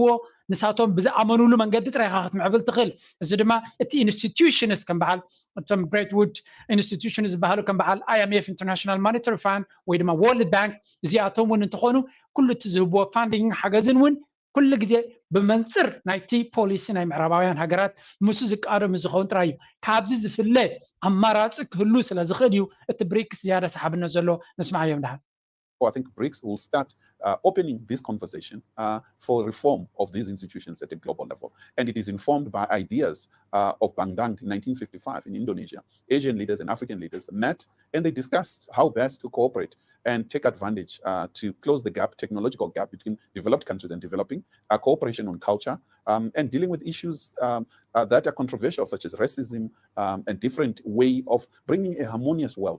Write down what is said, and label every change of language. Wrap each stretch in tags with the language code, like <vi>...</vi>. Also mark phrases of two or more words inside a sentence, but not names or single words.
<ti>ንሳቶም ብዝኣመኑሉ መንገዲ ጥራይካ ክትምዕብል ትኽእል እዚ ድማ እቲ ኢንስቲትዩሽንስ ከም በዓል እቶም ብሬትውድ ኢንስቲትዩሽንስ ዝበሃሉ ከም በዓል IMF ኢንተርናሽናል ሞኔታሪ ፋንድ ወይ ድማ ወርልድ ባንክ እዚኣቶም እውን እንትኾኑ ኩሉ እቲ ዝህብዎ ፋንዲንግ ሓገዝን እውን ኩሉ ግዜ ብመንፅር ናይቲ ፖሊሲ ናይ ምዕራባውያን ሃገራት ምስ ዝቃረም ዝኸውን ጥራይ እዩ ካብዚ ዝፍለ ኣማራፂ ክህሉ ስለ ዝኽእል እዩ እቲ ብሪክስ ዝያዳ ሰሓብነት ዘሎ ንስማዕ እዮም ድሓር</ti> <en>I think BRICS will start opening this conversation for reform of these institutions at a global level. And it is informed by ideas of Bandung in 1955 in Indonesia. Asian leaders and African leaders met and they discussed how best to cooperate and take advantage to close the gap, technological gap between developed countries and developing, cooperation on culture, and dealing with issues that are controversial, such as racism and different way of bringing a harmonious world.</en>